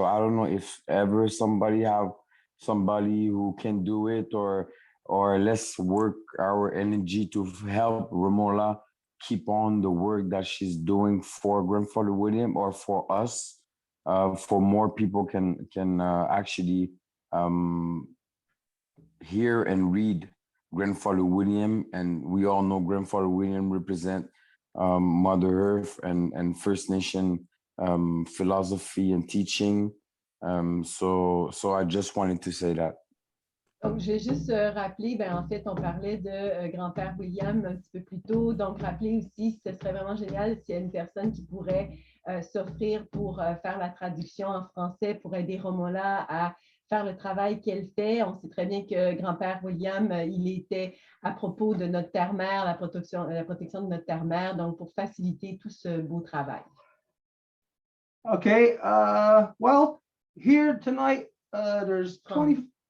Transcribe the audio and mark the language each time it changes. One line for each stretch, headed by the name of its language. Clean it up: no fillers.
English: So I don't know if ever somebody who can do it, or let's work our energy to help Romola keep on the work that she's doing for Grandfather William, or for us, for more people can actually hear and read Grandfather William. And we all know Grandfather William represent Mother Earth and First Nation philosophy and teaching. So I just wanted to say that.
French: Donc, je vais juste rappeler, ben, en fait, on parlait de grand-père William un petit peu plus tôt. Donc, rappeler aussi, ce serait vraiment génial s'il y a une personne qui pourrait s'offrir pour faire la traduction en français, pour aider Romola à faire le travail qu'elle fait. On sait très bien que grand-père William, il était à propos de notre terre-mère, la protection de notre terre-mère, donc pour faciliter tout ce beau travail.
English: Okay, well, here tonight, there's 26